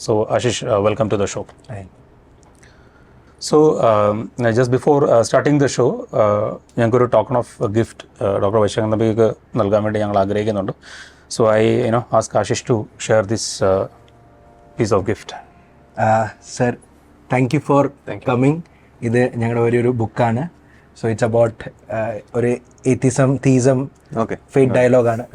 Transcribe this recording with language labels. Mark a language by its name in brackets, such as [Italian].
[English] So Ashish, welcome to the show. So just before starting the show, [Malayalam] ഞങ്ങൾക്കൊരു token of gift doctor Vaisakhan തമ്പിക്ക് നൽകാൻ വേണ്ടി ഞങ്ങൾ ആഗ്രഹിക്കുന്നുണ്ട്. [English] So I ask Ashish to share this piece of gift. Sir, thank you for coming. [Malayalam] ഇത് ഞങ്ങളുടെ ഒരു ബുക്കാണ്. [English] So it's about ഒരു atheism theism faith ഡയലോഗാണ്.